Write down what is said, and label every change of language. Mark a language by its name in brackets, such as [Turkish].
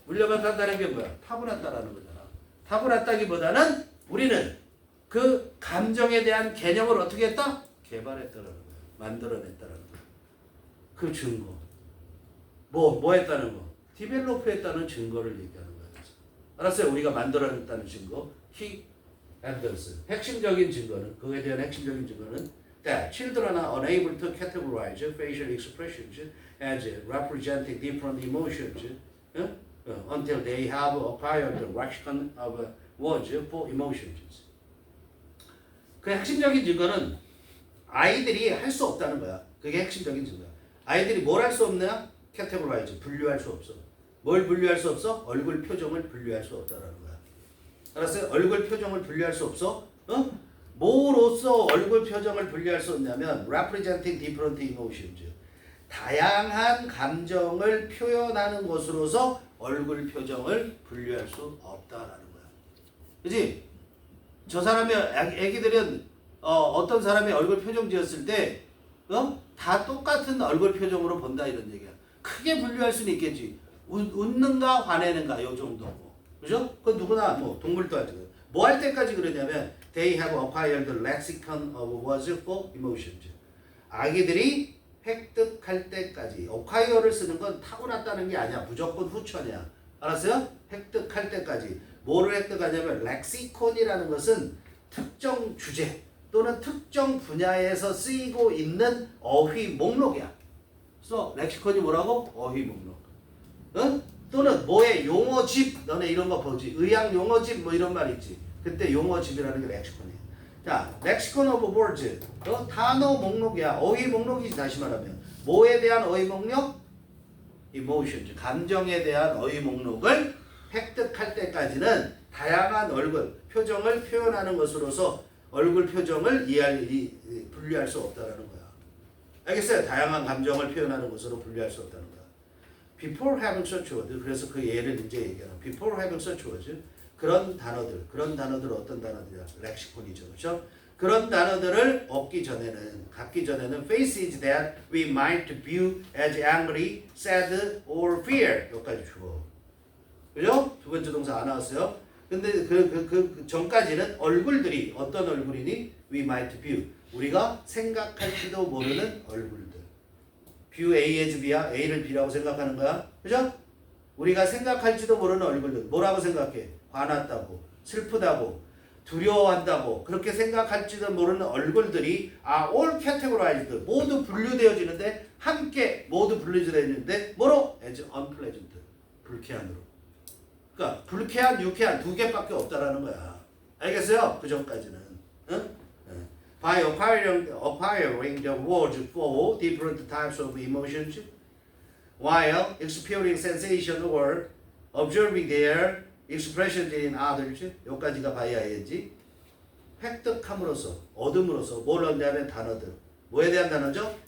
[Korean] 물려받았다는 게 뭐야? 타고났다라는 거잖아. 타고났다기보다는 우리는 그 감정에 대한 개념을 어떻게 했다? 개발했다라는 거야. 만들어냈다라는 거야. 그 증거. 뭐 했다는 거? 디벨로프 했다는 증거를 얘기하는 거야. 알았어요? 우리가 만들어냈다는 증거. [English] He evidence. [Korean] 핵심적인 증거는, 그에 대한 핵심적인 증거는 [English] that children are unable to categorize facial expressions as representing different emotions until they have acquired the lexicon of words for emotions. [Korean] 그 핵심적인 증거는 아이들이 할 수 없다는 거야. 그게 핵심적인 증거야. 아이들이 뭘 할 수 없냐? categorize. 분류할 수 없어. 뭘 분류할 수 없어? 얼굴 표정을 분류할 수 없다라는 거야. 알았어요? 얼굴 표정을 분류할 수 없어? 뭐로써 얼굴 표정을 분류할 수 없냐면 [English] representing different emotions. [Korean] 다양한 감정을 표현하는 것으로서 얼굴 표정을 분류할 수 없다라는 거야. 그지? 저 사람의 애기들은 어떤 사람이 얼굴 표정 지었을 때 다 똑같은 얼굴 표정으로 본다 이런 얘기야. 크게 분류할 수는 있겠지. 웃는가 화내는가 요 정도고. 그죠? 그건 누구나 뭐 동물도 하지. 뭐 할 때까지 그러냐면 [English] they have acquired the lexicon of words for emotions. [Korean] 아기들이 획득할 때까지. acquire를 쓰는 건 타고났다는 게 아니야. 무조건 후천이야. 알았어요? 획득할 때까지. 뭐를 획득하냐면 lexicon이라는 것은 특정 주제 또는 특정 분야에서 쓰이고 있는 어휘 목록이야. 그래서 렉시콘이 뭐라고? 어휘 목록. 또는 뭐의 용어집. 너네 이런 거 보지. 의학 용어집 뭐 이런 말 있지. 그때 용어집이라는 게 렉시콘이야. 자, 렉시콘 오브 월드. 단어 목록이야. 어휘 목록이지 다시 말하면. 뭐에 대한 어휘 목록? emotions. 감정에 대한 어휘 목록을 획득할 때까지는 다양한 얼굴, 표정을 표현하는 것으로서 얼굴 표정을 분류할 수 없다는 거야. 알겠어요? 다양한 감정을 표현하는 것으로 분류할 수 없다는 거야. [English] Before having such words, [Korean] 그래서 그 예를 이제 얘기하는 Before having such words, 그런 단어들 어떤 단어들이야? 렉시콘이죠, 그렇죠? 그런 단어들을 갖기 전에는 [English] faces that we might view as angry, sad, or fear. [Korean] 여기까지 주어. 그죠? 두 번째 동사 안 나왔어요? 근데 그 전까지는 얼굴들이 어떤 얼굴이니? [English] We might view. [Korean] 우리가 생각할지도 모르는 얼굴들. view A as B야. A를 B라고 생각하는 거야. 그죠? 우리가 생각할지도 모르는 얼굴들. 뭐라고 생각해? 화났다고, 슬프다고, 두려워한다고 그렇게 생각할지도 모르는 얼굴들이 [English] are all categorized. [Korean] 모두 분류되어지는데 함께 모두 분류되어지는데 뭐로? [English] as unpleasant. [Korean] 불쾌한으로. 그러니까 불쾌한, 유쾌한 두 개밖에 없다라는 거야. 알겠어요? 그 전까지는. 응? [English] By acquiring the words for different types of emotions, while experiencing sensation or observing their expressions in others [Korean] 여기까지가 by ing 획득함으로써 얻음으로써 뭘 얻냐면 단어들 뭐에 대한 단어죠?